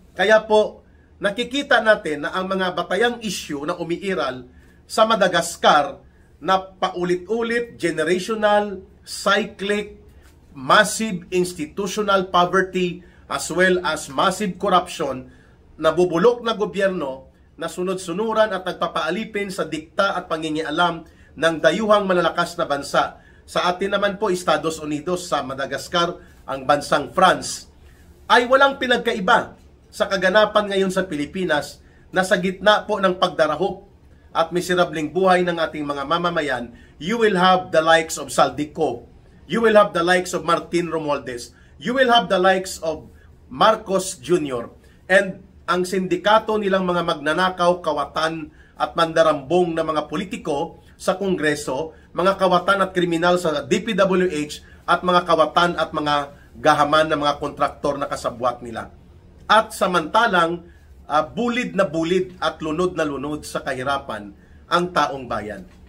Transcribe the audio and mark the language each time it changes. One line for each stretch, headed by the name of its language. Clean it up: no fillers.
Filipino: Kaya po, nakikita natin na ang mga batayang issue na umiiral sa Madagascar na paulit-ulit,
English: generational, cyclic, massive institutional poverty, as well as massive corruption,
Filipino: nabubulok na gobyerno na sunod-sunuran at nagpapaalipin sa dikta at pangingialam ng dayuhang malalakas na bansa. Sa atin naman po, Estados Unidos, sa Madagascar, ang bansang France, ay walang pinagkaiba sa kaganapan ngayon sa Pilipinas na sa gitna po ng pagdarahop at miserabling buhay ng ating mga mamamayan.
English: You will have the likes of Saldico, you will have the likes of Martin Romualdez, you will have the likes of Marcos Jr.
Filipino: And ang sindikato nilang mga magnanakaw, kawatan at mandarambong na mga politiko sa Kongreso, mga kawatan at kriminal sa DPWH at mga kawatan at mga gahaman na mga kontraktor na kasabwat nila. At samantalang, bulid na bulid at lunod na lunod sa kahirapan ang taong bayan.